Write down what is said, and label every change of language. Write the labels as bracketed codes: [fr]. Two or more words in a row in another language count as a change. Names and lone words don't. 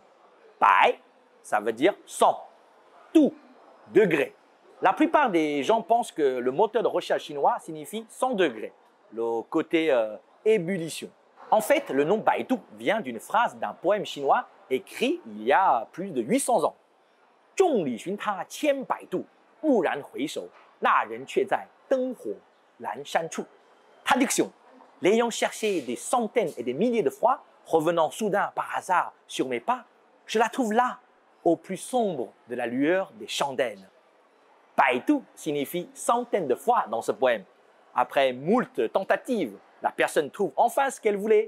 [fr] Bai, ça veut dire 100. Tout, degré. La plupart des gens pensent que le moteur de recherche chinois signifie 100 degrés, le côté ébullition. En fait, le nom Baidu vient d'une phrase d'un poème chinois écrit il y a plus de 800 ans. [zh] 众里寻他千百度，蓦然回首，那人却在灯火阑珊处。 [fr] Traduction. L'ayant cherché des centaines et des milliers de fois, revenant soudain par hasard sur mes pas, je la trouve là, au plus sombre de la lueur des chandelles. Baidu signifie centaines de fois dans ce poème. Après moult tentatives, la personne trouve enfin ce qu'elle voulait.